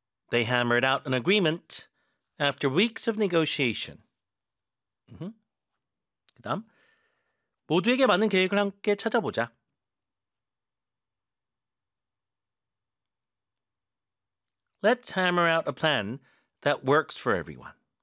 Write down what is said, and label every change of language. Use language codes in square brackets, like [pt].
[en] They hammered out an agreement after weeks of negotiation. [ko] 그 다음, 모두에게 맞는 계획을 함께 찾아보자. [en] 'Let's hammer out a plan that works for everyone.'